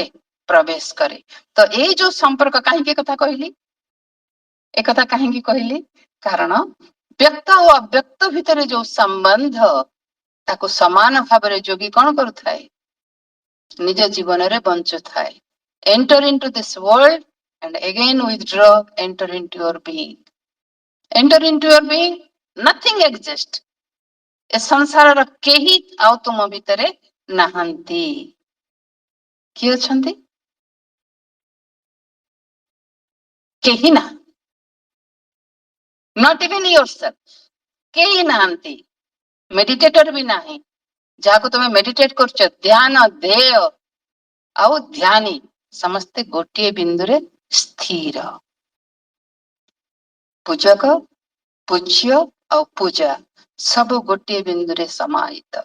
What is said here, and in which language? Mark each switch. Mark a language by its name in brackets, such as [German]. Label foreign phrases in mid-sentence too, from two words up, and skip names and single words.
[Odia] ପ୍ରବେଶ କରେ। ତ ଏଇ ଯୋଉ ସମ୍ପର୍କ, କାହିଁକି ଏ କଥା କହିଲି? ଏକଥା କାହିଁକି କହିଲି? କାରଣ ବ୍ୟକ୍ତ ଓ ଅବ୍ୟକ୍ତ ଭିତରେ ଯୋଉ ସମ୍ବନ୍ଧ, ତାକୁ ସମାନ ଭାବରେ ଯୋଗୀ କଣ କରୁଥାଏ? ନିଜ ଜୀବନରେ ବଞ୍ଚୁଥାଏ। [English] enter into this world and again withdraw, enter into your being. Enter into your being, nothing exists. [Odia] ଏ ସଂସାରର କେହି ଆଉ ତୁମ ଭିତରେ ନାହାନ୍ତି। କିଏ ଅଛନ୍ତି? କେହି ନା, [English] not even yourself, [Odia] କେହି ନାହାନ୍ତି। ମେଡିଟେଟର ବି ନାହିଁ। ଯାହାକୁ ତମେ ମେଡିଟେଟ କରୁଛ, ଧ୍ୟାନ ଧ୍ୟେୟ ଆଉ ଧ୍ୟାନୀ ସମସ୍ତେ ଗୋଟିଏ ବିନ୍ଦୁରେ ସ୍ଥିର। ପୂଜକ, ପୂଜ୍ୟ ଆଉ ପୂଜା ସବୁ ଗୋଟିଏ ବିନ୍ଦୁରେ ସମାହିତ।